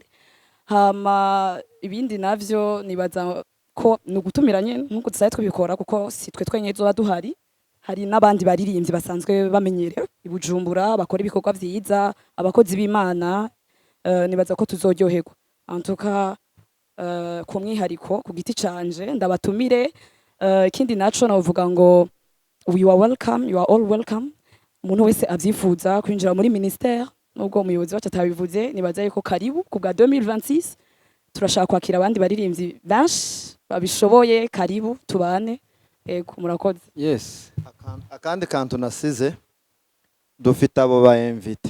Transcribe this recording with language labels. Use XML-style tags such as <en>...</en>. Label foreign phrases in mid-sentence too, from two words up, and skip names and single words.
<rn>Hama ibindi navyo nibaza ko nugutumiranye nkuko tusaye twibikora, kuko si twe twenyine tuba duhari. Hari n'abandi baririmbyi basanzwe bamenyerewe i Bujumbura bakora ibikorwa byiza, abakozi b'Imana. Nibaza ko tuzoryoherwa. Antuka ku mwihariko ku giti canje ndabatumire. Ikindi naco navuga ngo</rn> <en>you are welcome, you are all welcome.</en> <rn>Umuntu wese avyifuza kwinjira muri ministère nubwo umuyobozi wacu atabivuze nibaza yuko karibu ku bwa 2026 turashaka kwakira abandi baririmbyi benshi babishoboye, karibu tubane. Ego murakoze. Yes. Akandi kantu nasize dufite abo ba invite.</rn>